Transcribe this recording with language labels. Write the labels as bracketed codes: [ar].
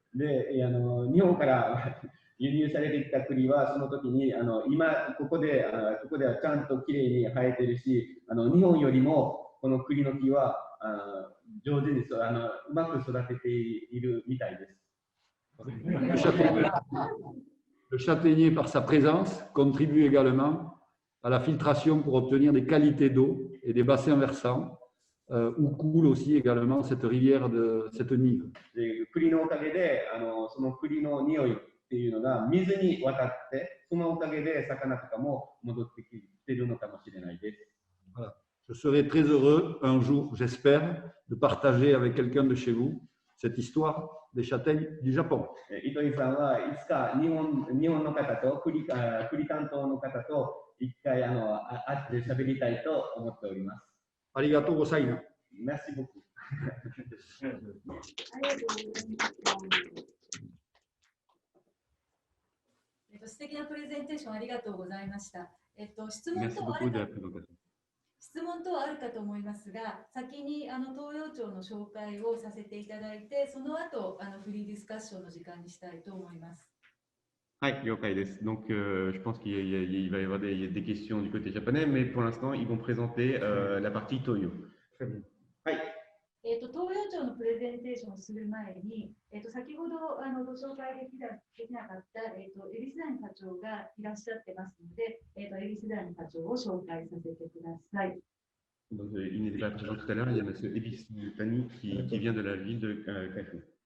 [ja] で日本から輸入されてきた栗は、その時に今ここではちゃんときれいに生えてるし、日本よりもこの栗の木は上手にうまく育てているみたいです。 [fr] Le châtaignier, par sa présence, contribue également à la filtration pour obtenir des qualités d'eau et des bassins versants, où coule aussi également cette rivière de cette Nive. [ja] で栗のおかげでその栗の匂いっていうのが水に渡って、そのおかげで魚とかも戻ってきているのかもしれないです。 [fr] Voilà. Je serai très heureux un jour, j'espère, de partager avec quelqu'un de chez vous cette histoire des châtaignes du Japon. [ja] 糸井さんはいつか日本の方と栗担当の方と一回会って喋りたいと思っております。ありがとうございます。 [fr] Merci beaucoup. [ja] 素敵なプレゼンテーションありがとうございました。質問 [fr] Merci [ja] 等 [fr] beaucoup de la présentation. [ja] 質問等あるかと思いますが、先に東洋町の紹介をさせていただいて、その後フリーディスカッションの時間にしたいと思います。はい、了解です。 [fr] Donc, je pense qu'il va y avoir des questions du côté japonais, mais pour l'instant, ils vont présenter la partie Toyo. [ja] はい。東洋町のプレゼンテーションをする前に、先ほどご紹介できなかった恵比寿谷課長がいらっしゃってますので、恵比寿谷課長を紹介させてください。 [fr] Donc, il n'était pas présent tout à l'heure, il y a M. Ebis Tani qui vient de la ville de Kaifu.